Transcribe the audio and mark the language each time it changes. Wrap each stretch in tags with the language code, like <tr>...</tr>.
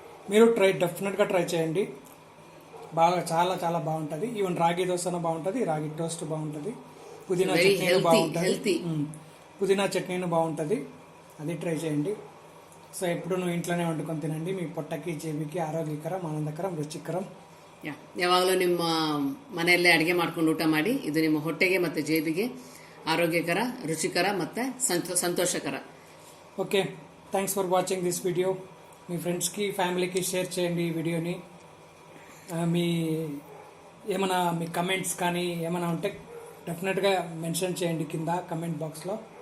<te>మీరు డెఫినెట్గా ట్రై చేయండి. బాగా చాలా చాలా బాగుంటుంది. ఈవెన్ రాగి దోశ బాగుంటుంది, రాగి టోస్ట్ బాగుంటుంది, పుదీనా చట్నీ బాగుంటుంది, పుదీనా చట్నీను బాగుంటుంది. అది ట్రై చేయండి. సో ఎప్పుడు నువ్వు ఇంట్లోనే వండుకొని తినండి. మీ పొట్టకి, జేబుకి ఆరోగ్యకరం, ఆనందకరం, రుచికరం.</te> <kn>ಯಾವಾಗಲೂ ನಿಮ್ಮ ಮನೆಯಲ್ಲೇ ಅಡುಗೆ ಮಾಡ್ಕೊಂಡು ಊಟ ಮಾಡಿ. ಇದು ನಿಮ್ಮ ಹೊಟ್ಟೆಗೆ ಮತ್ತು ಜೇಬಿಗೆ ಆರೋಗ್ಯಕರ, ರುಚಿಕರ ಮತ್ತು సంతోషకర.</kn> <en>Okay, thanks for watching this video.</en> <te>మీ ఫ్రెండ్స్కి ఫ్యామిలీకి షేర్ చేయండి ఈ వీడియోని. మీ ఏమైనా మీ కమెంట్స్ కానీ ఏమైనా ఉంటే డెఫినెట్గా మెన్షన్ చేయండి కింద కమెంట్ బాక్స్లో.</te>